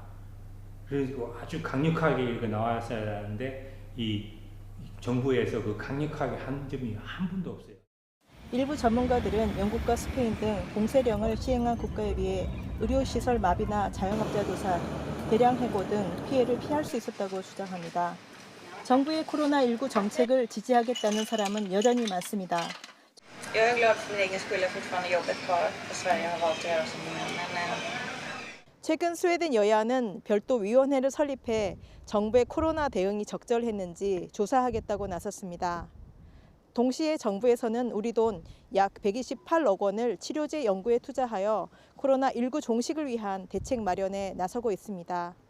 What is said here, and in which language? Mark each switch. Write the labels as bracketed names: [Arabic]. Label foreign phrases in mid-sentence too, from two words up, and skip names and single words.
[Korean] 그리고 아주 강력하게 나왔어야 하는데 이 정부에서 그 강력하게 한 점이 한 번도 없어요. 일부 전문가들은 영국과 스페인 등 봉쇄령을 시행한 국가에 비해 의료시설 마비나 자영업자 도산, 대량 해고 등 피해를 피할 수 있었다고 주장합니다. 정부의 코로나19 정책을 지지하겠다는 사람은 여전히 많습니다. [Swedish] Jag är glad för min egen skull, jag har fortfarande jobbet kvar och Sverige har valt att göra som de gör. [Korean] 최근 스웨덴 여야는 별도 위원회를 설립해 정부의 코로나 대응이 적절했는지 조사하겠다고 나섰습니다. 동시에 정부에서는 우리 돈 약 128억 원을 치료제 연구에 투자하여 코로나19 종식을 위한 대책 마련에 나서고 있습니다.